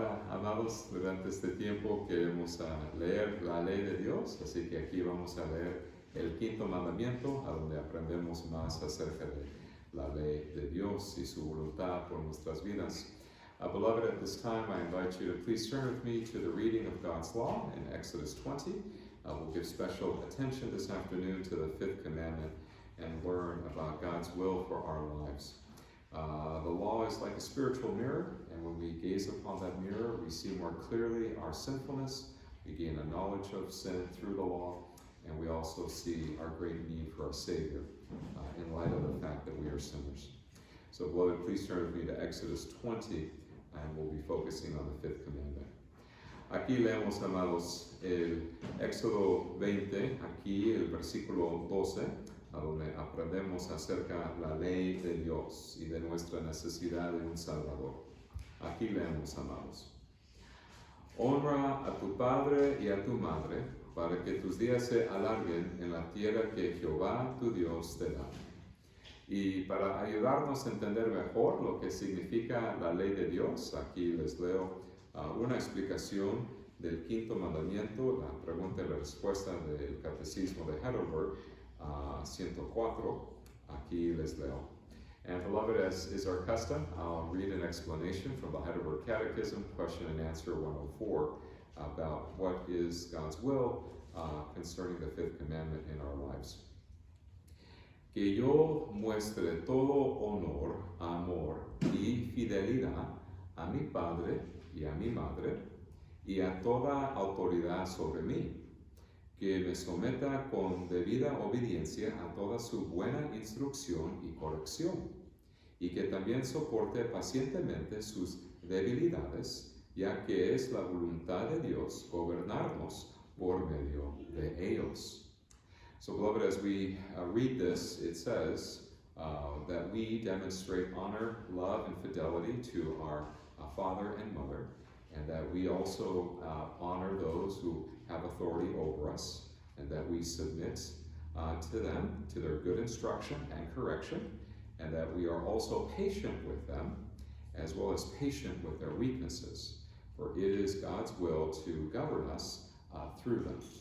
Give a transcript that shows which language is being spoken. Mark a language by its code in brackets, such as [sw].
[es] amados, durante este tiempo queremos leer la ley de Dios, así que aquí vamos a leer el quinto mandamiento, a donde aprendemos más acerca de la ley de Dios y su voluntad por nuestras vidas. [en] Beloved, at this time I invite you to please turn with me to the reading of God's law in Exodus 20. We'll give special attention this afternoon to the fifth commandment and learn about God's will for our lives. The law is like a spiritual mirror, and when we gaze upon that mirror, we see more clearly our sinfulness. We gain a knowledge of sin through the law, and we also see our great need for our Savior in light of the fact that we are sinners. So, beloved, please turn with me to Exodus 20, and we'll be focusing on the fifth commandment. [es] Aquí leemos, amados, el Éxodo 20, aquí el versículo 12, a donde aprendemos acerca de la ley de Dios y de nuestra necesidad de un Salvador. Aquí leemos, amados. Honra a tu padre y a tu madre, para que tus días se alarguen en la tierra que Jehová tu Dios te da. Y para ayudarnos a entender mejor lo que significa la ley de Dios, aquí les leo una explicación del quinto mandamiento, la pregunta y la respuesta del Catecismo de Heidelberg, 104, aquí les leo. [en] And beloved, as is our custom, I'll read an explanation from the Heidelberg Catechism, question and answer 104, about what is God's will concerning the fifth commandment in our lives. [es] Que yo muestre todo honor, amor y fidelidad a mi padre y a mi madre y a toda autoridad sobre mí, que me someta con debida obediencia a toda su buena instrucción y corrección, y que también soporte pacientemente sus debilidades, ya que es la voluntad de Dios gobernarnos por medio de ellos. [en] So, beloved, as we read this, it says that we demonstrate honor, love, and fidelity to our father and mother, and that we also honor those who have authority over us, and that we submit to them, to their good instruction and correction, and that we are also patient with them, as well as patient with their weaknesses, for it is God's will to govern us through them.